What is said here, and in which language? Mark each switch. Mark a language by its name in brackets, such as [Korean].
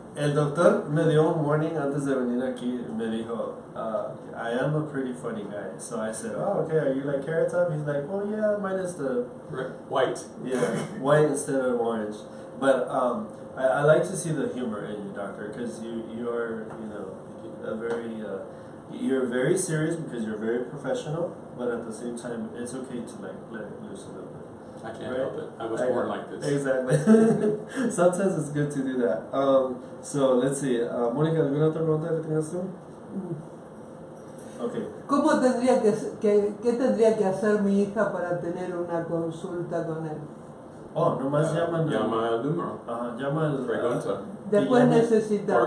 [Spanish] El doctor me dio un warning antes de venir aquí. Me dijo, [English] I am a pretty funny guy. So I said, oh, okay, are you like Carrot Top? He's like, well, yeah, mine is the white. Yeah, white instead of orange. But I like to see the humor in you, doctor, because you are, you're very serious because you're very professional, but at the same time, it's okay to like let it loose a little bit. I can't help it. I was born like this. Exactly. Sometimes it's good to do that. So let's see. [Spanish] Mónica, ¿alguna otra pregunta que tengas tú? [English] Okay. [Spanish] ¿Qué tendría que hacer mi hija para tener una consulta con él? Oh, nomás llama el número. Llama el pregunta. Después necesitamos.